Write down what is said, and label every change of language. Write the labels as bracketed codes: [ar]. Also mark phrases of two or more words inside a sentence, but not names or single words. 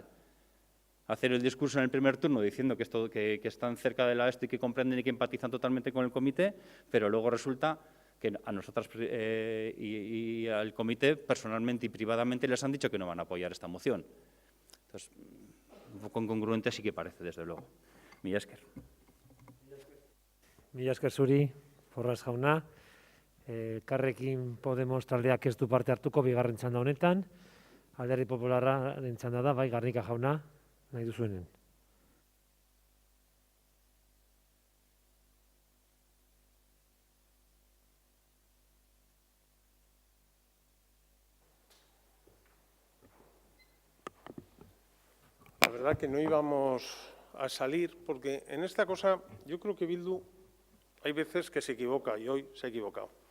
[es] Hacer el discurso en el primer turno diciendo que están cerca de la y que comprenden y que empatizan totalmente con el comité, pero luego resulta que a nosotras y al comité personalmente y privadamente les han dicho que no van a apoyar esta moción. Entonces, un poco incongruente sí que parece, desde luego. [eu] Mila esker. Mila esker zuri, Porras jauna. Elkarrekin Podemos taldeak ez du parte hartuko bigarren txanda honetan. Alderdi Popularraren txanda da, bai, Garnika jauna, nahi duzuenen. [es] La verdad que no íbamos a salir, porque en esta cosa yo creo que Bildu hay veces que se equivoca y hoy se ha equivocado.